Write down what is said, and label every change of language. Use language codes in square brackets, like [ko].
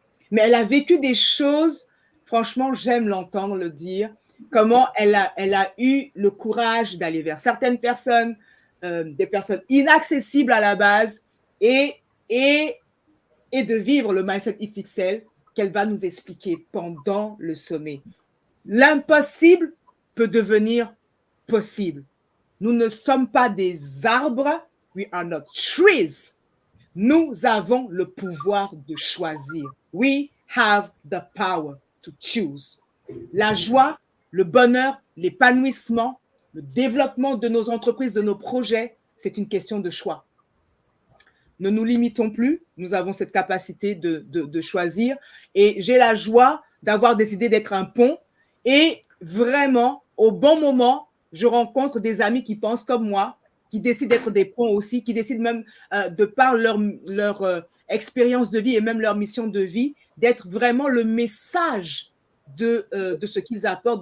[fr] Mais elle a vécu des choses, franchement, j'aime l'entendre le dire, comment elle a eu le courage d'aller vers certaines personnes, des personnes inaccessibles à la base, et de vivre le mindset XXL qu'elle va nous expliquer pendant le sommet. L'impossible peut devenir possible. Nous ne sommes pas des arbres, [en] we are not trees. [fr] Nous avons le pouvoir de choisir. [en] We have the power to choose. [fr] La joie, le bonheur, l'épanouissement, le développement de nos entreprises, de nos projets, c'est une question de choix. Ne nous limitons plus, nous avons cette capacité de choisir et j'ai la joie d'avoir décidé d'être un pont et vraiment, au bon moment, je rencontre des amis qui pensent comme moi, qui décident d'être des ponts aussi, qui décident même, de par leur expérience de vie et même leur mission de vie, d'être vraiment le message de ce qu'ils apportent.